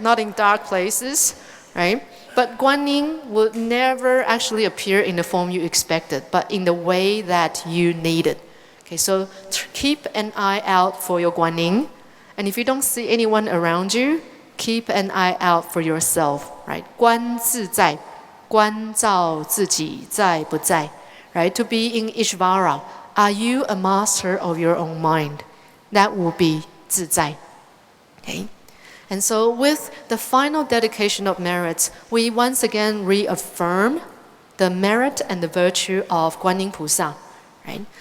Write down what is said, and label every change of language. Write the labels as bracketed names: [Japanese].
[English] Not in dark places, right? But Guanyin will never actually appear in the form you expected, but in the way that you need it. Okay, so keep an eye out for your Guanyin, and if you don't see anyone around you, keep an eye out for yourself, right? [Chinese] 观自在, 观照自己在不在. [English] Right? To be in Ishvara, are you a master of your own mind? That will be 自在. Okay? And so with the final dedication of merits, we once again reaffirm the merit and the virtue of Guanyin Pusa. Right?